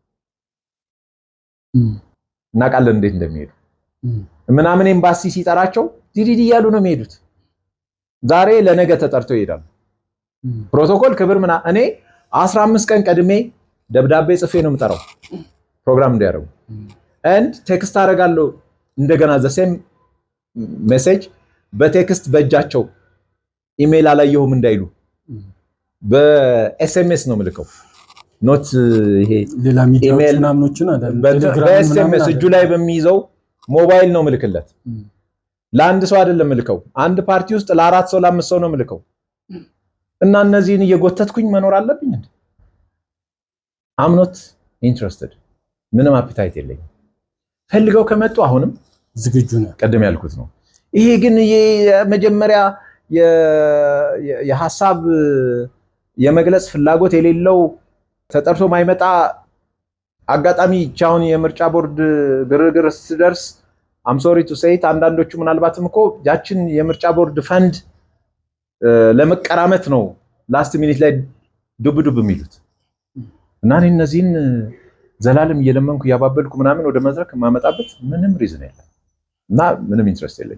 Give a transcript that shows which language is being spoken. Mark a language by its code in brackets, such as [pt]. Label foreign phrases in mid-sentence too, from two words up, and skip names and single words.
[am] እናውቃለን እንዴት እንደሚሄዱ። ምናምን ኤምባሲ ሲጠራቸው ዲዲዲ እያሉ ነው የሚሄዱት። ዛሬ ለነገ ተጠርተው ይሄዳሉ። ፕሮቶኮል ክብር እኔ 15 ቀን ቀድሜ ደብዳቤ ጽፌ ነው የምጠራው ፕሮግራም እንዲያደርጉ and ቴክስት አደርጋለሁ። እንደገና [en] the same message [am] በቴክስት በእጃቸው ኢሜል አላየሁም እንዳይሉ በኤስኤምኤስ ነው የምልከው። ኖት ይሄ ሌላ ሚዲያዎች ምናምኖችን አይደለም፣ በኤስኤምኤስ እጁ ላይ በሚይዘው ሞባይል ነው ምልክለት። ለአንድ ሰው አይደለም ምልከው፣ አንድ ፓርቲ ውስጥ ለ4 ሰው ለ5 ሰው ነው ምልከው። እና እነዚህን እየጎተትኩኝ መኖር አለብኝ እንዴ? [en] I'm not interested። [am] ምንም አፒታይት የለኝም። ፈልገው ከመጡ አሁንም ዝግጁ ነኝ። ቀደም ያልኩት ነው። ይሄ ግን የመጀመሪያ የሐሳብ የመግለጽ ፍላጎት የሌለው ተጠርቶ ማይመጣ አጋጣሚ ቻውን የምርጫ ቦርድ ግርግር ሲደርስ [en] I'm sorry to say it [am] አንዳንዶቹ ምናልባትም እኮ ያችን የምርጫ ቦርድ ፈንድ ለመቀራመት ነው [en] last minute [am] ላይ ዱብ የሚሉት። እና እነዚህን ዘላለም እየለመንኩ ያባበልኩ ምናምን ወደ መድረክ ማመጣበት ምንም ሪዝን የለም እና ምንም ኢንትረስት የለኝ።